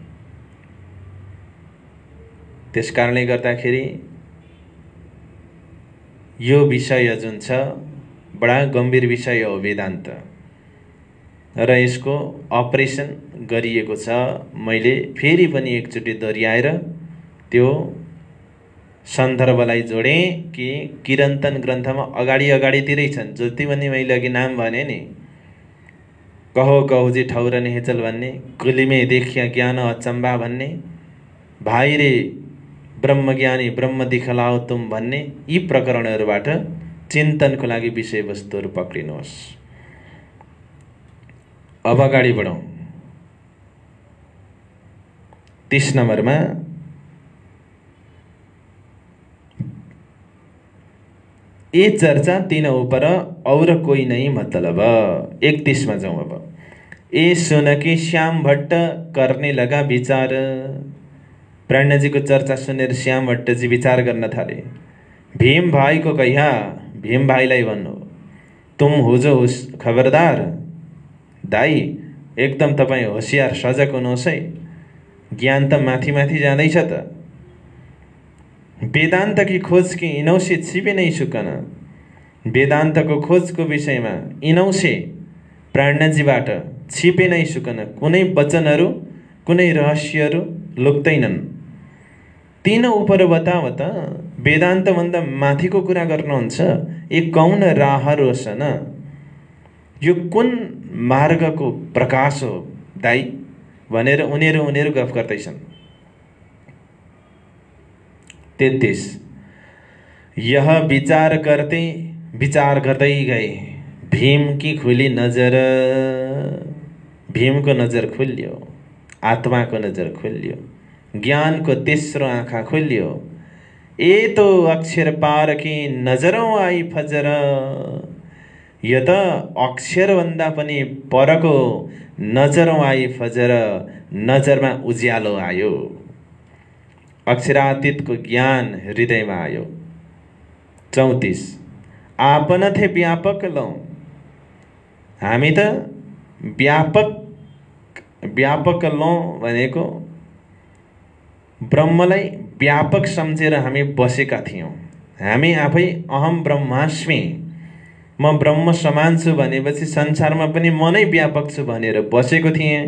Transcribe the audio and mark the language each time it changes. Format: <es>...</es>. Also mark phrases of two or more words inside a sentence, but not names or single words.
<ne>त्यसकारणले गर्दाखेरि यो विषय जुन छ बडा गम्भीर विषय हो वेदान्त, र यसको अपरेसन गरिएको छ। मैले फेरि पनि एकचोटि दोहोऱ्याएर त्यो सन्दर्भलाई जोडेँ कि किरन्तन ग्रन्थमा अगाडितिरै छन्। जति पनि मैले अघि नाम भने नि,</ne> <hi>कहो कहो जी ठौर नेहचल</hi> <ne>भन्ने,</ne> <hi>कुलिमे देखिया ज्ञान अचम्बा</hi> <ne>भन्ने,</ne> <hi>भाइ रे ब्रह्मज्ञानी ब्रह्म दिखलाओ तुम</hi> <ne>भन्ने, यी प्रकरणहरूबाट चिन्तनको लागि विषयवस्तुहरू पक्रिनुहोस्। अब अगाडि बढौँ।</ne> <hi>30 नम्बरमा ये चर्चा तीन ऊपर और कोई नहीं मतलब। 31 में जाऊँ अब। ये सुन के श्याम भट्ट करने लगा विचार।</hi> <ne>प्राणजी को चर्चा सुनेर श्याम भट्ट जी विचार गर्न थाले।</ne> <hi>भीम भाई को कहिया,</hi> <ne>भीम भाईलाई भन्नु,</ne> <hi>तुम हुजो खबरदार</hi> <ne>दाई, एकदम तपाईं होशियार सजग हुनुहोस् है। ज्ञान त माथि माथि जाँदैछ त।</ne> <hi>वेदांत की खोज की इनौ से छिपे नहीं सुकन। वेदांत को खोज को विषय में इनौ से प्राणजीबाट छिपे नहीं सुकन</hi> <ne>कुनै वचनहरू कुनै रहस्यहरू लुक्दैनन्।</ne> <hi>तीन ऊपर</hi> <ne>बताव त वेदांत भन्दा माथिको कुरा गर्नुहुन्छ। यी कौन राहहरू छन्? यो कुन मार्गको प्रकाश हो दाई भनेर उनीहरू गफ गर्दैछन्।</ne> <hi>33 यह विचार गर्दै गए, भीम की खुली नजर।</hi> <ne>भीम को नजर खुल्यो, आत्मा को नजर खुल्यो, ज्ञान को तेस्रो आँखा खुल्यो।</ne> <hi>ए तो अक्षर पार की नजरों आई फजर।</hi> <ne>यो त अक्षर भन्दा पनि परको</ne> <hi>नजरों आई फजर,</hi> <ne>नजरमा उज्यालो आयो।</ne> <hi>अक्षरातीत को ज्ञान हृदय में आयो। 34 आपन थे व्यापक लौ।</hi> <ne>हामी त व्यापक लौ भनेको ब्रह्मलाई व्यापक सम्झेर हामी बसेका थियौं। हामी आफै</ne> <sa>अहम ब्रह्मास्मि,</sa> <ne>म ब्रह्म समान छु भनेपछि संसारमा पनि म नै व्यापक छु भनेर बसेको थिएँ।</ne>